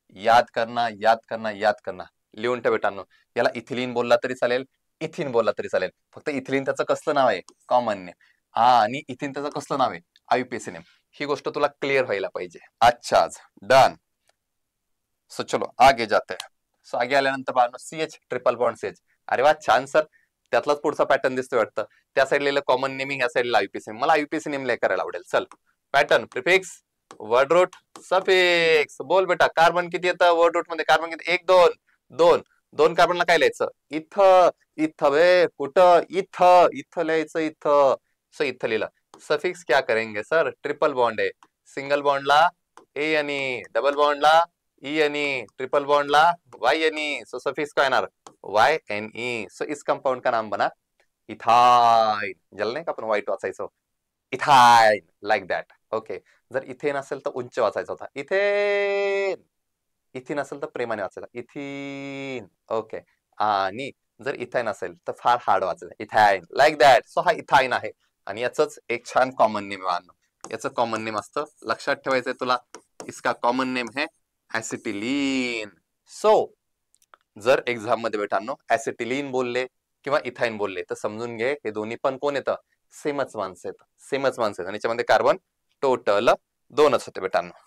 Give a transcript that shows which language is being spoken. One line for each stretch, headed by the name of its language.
Hindi: याद करना, याद करना, याद करना.
Marathi: लिहून ठेव बेटांनो. याला इथिलीन बोलला तरी चालेल, इथिन बोलला तरी चालेल. फक्त इथिलीन त्याचं कसलं नाव आहे? Common name. आणि इथिन त्याचं कसलं नाव आहे? IUPAC name. ही गोष्ट तुला क्लिअर व्हायला पाहिजे.
Hindi: अच्छा, डन. सो चलो आगे जाते हैं.
Marathi: सो आगे आल्यानंतर बाळांनो CH ट्रिपल बॉन्ड CH. अरे वा, छान सर. त्यातलाच पुढचा पॅटर्न दिसतोय वाटतं. त्या साईडला कॉमन नेमिंग, या साईडला आयुपीएसी नेम. मला आयुपीएसी नेम करायला आवडेल. चल, pattern prefix word route suffix. बोल बेटा, कार्बन किती येतं वर्ड रूट मध्ये? कार्बन किती? 1 2 2. 2 कार्बनला काय लिहायचं? इथं. इथं वे कुठं? इथं. इथं लिहायचं इथं. सो इथं लिहिलं.
Hindi: सफिक्स क्या करेंगे सर?
Marathi: ट्रिपल बॉन्ड आहे. सिंगल बॉन्डला ए आणि डबल बॉन्डला ई आणि ट्रिपल बॉन्डला वाई आणि. सो सफिक्स काय येणार? YNE.
Hindi: सो इस कंपाउंड का नाम बना इथाइन.
Marathi: ज्याला नाही का आपण व्हाईट वाचायचो, इथाइन,
English: Like that.
Marathi: ओके. जर इथेन असेल तर उंच वाचायचा होता, इथेन. इथिन असेल तर प्रेमाने वाचायचा, इथिन. ओके. आणि जर इथाइन असेल तर फार हार्ड वाचायचं, इथाइन,
English: Like that.
Marathi: सो हा इथाइन आहे. आणि याच एक छान कॉमन नेम आहे. याचं कॉमन नेम असतं, लक्षात ठेवायचंय तुला.
Hindi: इसका कॉमन नेम है ऍसिटिलीन.
Marathi: सो जर एक्झाम मध्ये बेटांनो ऍसिटिलीन बोलले किंवा इथाइन बोलले तर समजून घे हे दोन्ही पण कोण येतं? सेमच माणसं येतं, सेमच माणसं. आणि याच्यामध्ये कार्बन टोटल 2च होते बेटांनो.